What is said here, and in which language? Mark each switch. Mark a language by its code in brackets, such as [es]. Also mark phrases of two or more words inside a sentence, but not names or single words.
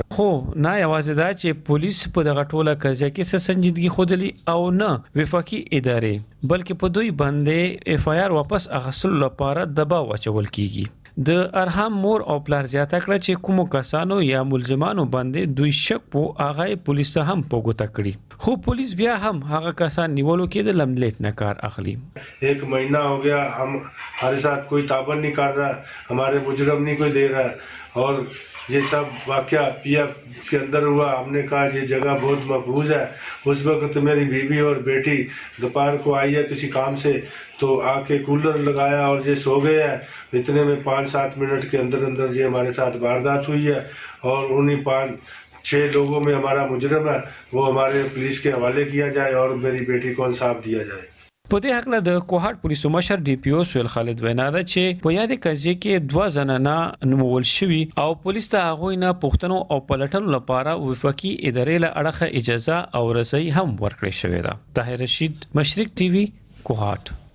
[ps] خو نه یوازې دا چې پولیس په دغه ټوله قضیه کې څه سنجیدګي ښودلې او نه وفاقي ادارې بلکې په دوی باندې اف آی آر واپس اخیستلو لپاره دباو اچول کیږي. د ارهام مور او پلار زیاته کړه چې کومو کسانو یا ملزمانو باندې دوی شک په هغه پولیس ته هم پوګوته کړي خو پولیس بیا هم هغه کسان نیولو کې د لملیټ نه کار اخلي. [ur] 1 مہینہ ہو گیا ہمارے ساتھ کوئی تعاون نہیں کر رہا, ہمارے مجرم نہیں کوئی دے رہا, اور یہ سب واقعہ پی ایف کے اندر ہوا. ہم نے کہا یہ جگہ بہت محفوظ ہے. اس وقت میری بیوی اور بیٹی دوپہر کو آئی ہے کسی کام سے, تو آ کے کولر لگایا اور یہ سو گئے ہیں. اتنے میں 5-7 منٹ کے اندر اندر یہ ہمارے ساتھ واردات ہوئی ہے, اور انہیں 5-6 لوگوں میں ہمارا مجرم ہے وہ ہمارے پولیس کے حوالے کیا جائے اور میری بیٹی کو انصاف دیا جائے. [ps] په دې حق له د کوهاټ پولیسو مشر ډي پی او سویل خالد وینا ده چې په یادې قضیې کې 2 زنانه نومول شوي او پولیس ته هغوی نه پوښتنو او پلټنو لپاره وفاقي ادارې له اړخه اجازه او رسۍ هم ورکړې شوې ده. طاهر رشید, مشرق ټي وي, کوهاټ.